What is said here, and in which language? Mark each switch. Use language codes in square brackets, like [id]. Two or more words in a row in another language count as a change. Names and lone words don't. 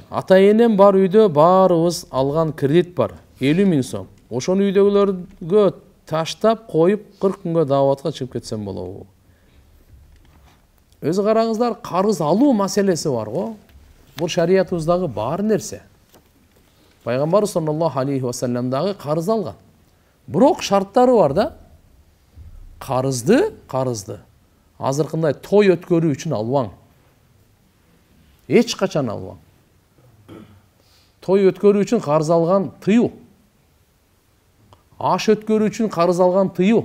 [ky] Ата-энем бар үйдө баарыбыз алган кредит бар. 50 000 сом. Ошону үйдөгүлөргө таштап коюп 40 күнгө даватка чыгып кетсем болобу? Өзү караңыздар, карыз алуу маселеси бар го. Бул шариятыбыздагы бар нерсе. пайгамбар [ar] صلى الله عليه وسلم [ky] дагы карыз алган. Бирок шарттары бар да. Карызды азыркындай той өткөрүү үчүн албаң. Эч качан албаң. Той өткөрүү үчүн карыз алган тыюу. Аш өткөрүү үчүн карыз алган тыюу.